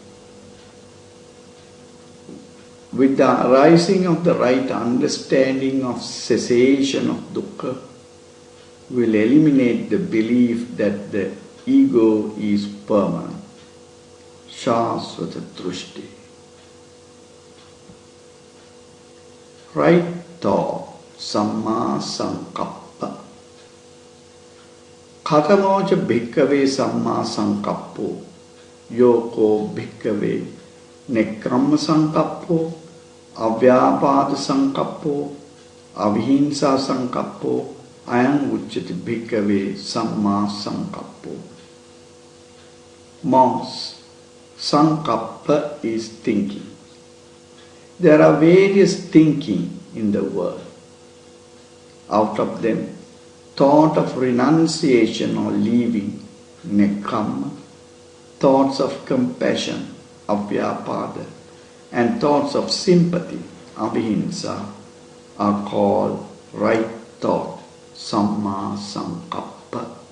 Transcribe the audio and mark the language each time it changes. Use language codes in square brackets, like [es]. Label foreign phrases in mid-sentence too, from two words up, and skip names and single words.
[en] With the arising of the right understanding of cessation of Dukkha, will eliminate the belief that the ego is permanent. [sa] Shasvata drushti. [en] Right thought, [pi] Samma sankappa. Katamoja bhikkhave Samma sankappo, yoko bhikkhave nekramma sankappo, avyapada sankappo, avhinsa sankappo, ayam uchyati bhikkhave Samma sankappo. [en] Monks, sankappa is thinking. There are various thinking in the world. Out of them, thought of renunciation or leaving, nekramma, thoughts of compassion, avyapada, and thoughts of sympathy, avhinsa, are called right thought, [pi] Samma sankappa.